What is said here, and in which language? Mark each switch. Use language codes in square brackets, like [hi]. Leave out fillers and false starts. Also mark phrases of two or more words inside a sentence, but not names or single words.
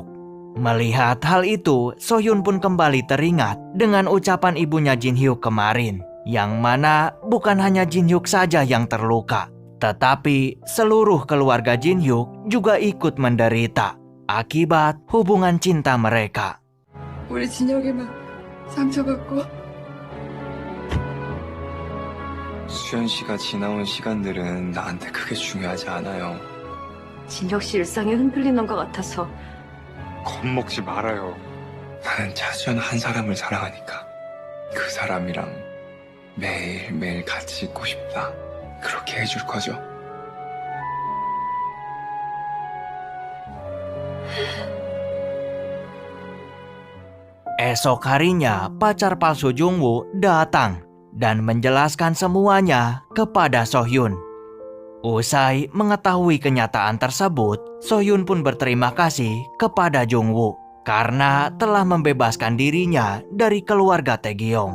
[id] Melihat hal itu, Sohyun pun kembali teringat dengan ucapan ibunya Jin Hyuk kemarin, yang mana bukan hanya Jin Hyuk saja yang terluka, tetapi seluruh keluarga Jin Hyuk juga ikut menderita akibat hubungan cinta mereka. [ko] 우리 진혁이만 상처받고 수현 씨가 지나온 시간들은 나한테 크게 중요하지 않아요. 진혁 씨 일상이 흔들리는 것 같아서 겁먹지 말아요. 나는 차수연 한 사람을 사랑하니까 그 사람이랑 매일매일 같이 있고 싶다. 그렇게 해줄 거죠? [id] Esok harinya, pacar palsu Jungwoo datang dan menjelaskan semuanya kepada Sohyun. Usai mengetahui kenyataan tersebut, Sohyun pun berterima kasih kepada Jungwoo karena telah membebaskan dirinya dari keluarga Taegyeong.